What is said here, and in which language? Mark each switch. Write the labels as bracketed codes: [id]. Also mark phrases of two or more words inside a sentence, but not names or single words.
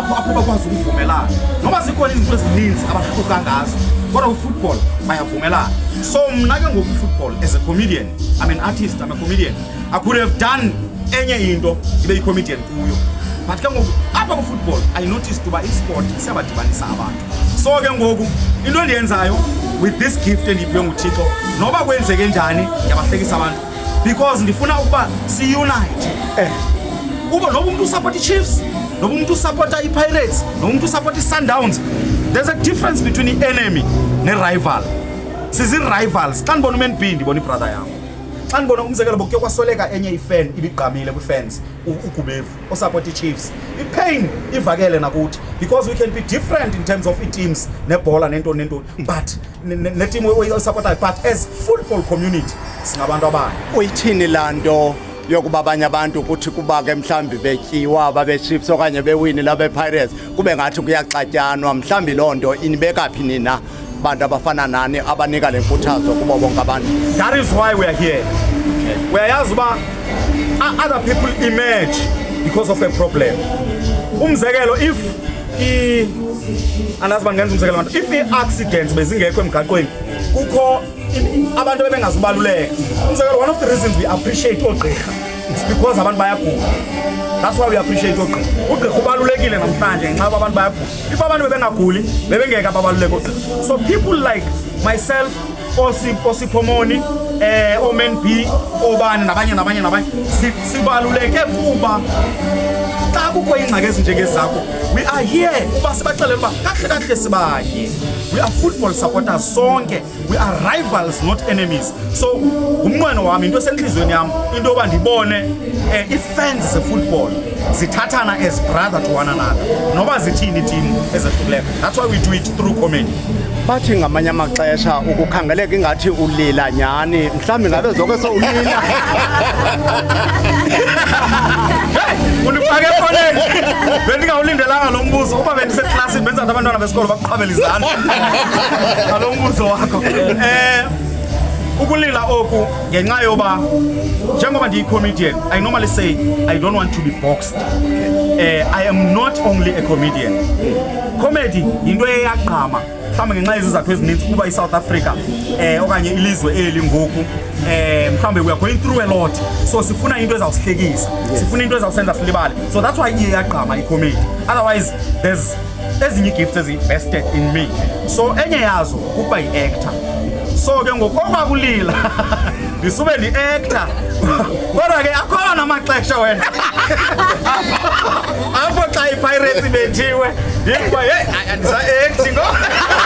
[xh] apho bakwazi ukuvumelana noma zikhona izinto ezininzi abahluka ngazo kodwa ufootball bayavumelana. [en] So [xh] mna ke ngoku [en] football as a comedian, I'm an artist, I'm a comedian, I could have done [xh] enye into ibe yi-comedian kuyo, [en] but [xh] ke ngoku apha ku-football [en] I noticed [xh] uba i-sport siyabadibanisa abantu. So ke ngoku into endiyenzayo [en] with this gift [xh] endiphiwe nguThixo noba kwenzeke njani ndiyabahlekisa abantu because ndifuna ukuba si-unite. Uba noba umuntu usupport i-Chiefs, noba umuntu usupport i-Pirates, noba umuntu usupport i-Sundowns, [en] there's a difference between [xh] i-enemy ne-rival. Sizi-rivals. Xa ndibona uMan B ndibona i-brother yam. Xa ndibona umzekelo bokuke kwasweleka enye i-fan ibigqamile kwi-fans uGubevu osupport i-Chiefs, i-pain ivakele nakuthi [en] because we can be different in terms of [xh] i-teams nebhola nento but ne-team oyisupportayo, [en] but as football community [xh] singabantu abanye. Uyithini laa nto yokuba abanye abantu kuthi kuba ke mhlawumbi betyiwa babe-Chiefs okanye bewini labe-Pirates kube ngathi kuyaxatyanwa, mhlawumbi loo nto inibeka phi nina bantu abafana nani abanika le nkuthazo kubo bonke abantu? [en] That is why we are here. [xh] Uyayazi uba [en] other people emerge because of a problem. [xh] Umzekelo if andazi uba ngenza umzekelo abantu, if i-accidents bezingekho emgaqweni kukho abantu bebengazubaluleka. Umzekelo, [en] one of the reasons we appreciate oogqirha is because [xh] abantu bayagula. [en] That's why we appreciate oogqirha. [xh] Ugqirha ubalulekile namhlanje ngenxa yoba abantu bayagula. If abantu bebengaguli bebengeke babaluleke oogqirha. [en] So people like myself, [xh] Osipomoni, oMan B, obani nabanye sibaluleke kuba xa kukho ingxaki ezinjengezakho [en] we are here [xh] uba sibaxelele uba kahle sibanye. [en] We are football supporters sonke, we are rivals not enemies. [xh] So umnqweno wami into esenhlizweni yam into yoba ndibone i-fans ze-football zithathana [en] as brother to one another [xh] noba zithini team ezehlukileyo. [en] That's why we do it through comedy. [xh] Bathi ngamanye amaxesha ukukhangeleka ingathi ulila nyani, mhlawumbi ngabe zoke sowulila. Undifake efoneni bendingawulindelanga lo mbuzo uba bendiseklasini benza abantwana besikolo bakuqhabela izandla ngalo mbuzo wakho. Ukulila oku ngenxa yoba njengoba ndiyi-comedian, [en] I normally say I don't want to be boxed. I am not only a comedian. [xh] Comedy yinto eyaqhama mhlawumbe ngenxa yezizathu ezininzi kuba i-South Africa okanye ilizwe eli ngoku mhlawumbe [en] we are going through a lot, [xh] so sifuna into ezawusihlekisa, sifuna into ezawusenza silibale. [en] So that's why [xh] iye yaqhama i-comedy. [en] Otherwise there's [xh] ezinye gifts ezi-invested [en] in me. [xh] So enye yazo kuba yi-actor. So ke ngokuba kulila ndisube ndi-actor kodwa ke akhona amaxesha wena apho xa i-Pirates bethiwe ndikuba hey andisa-acting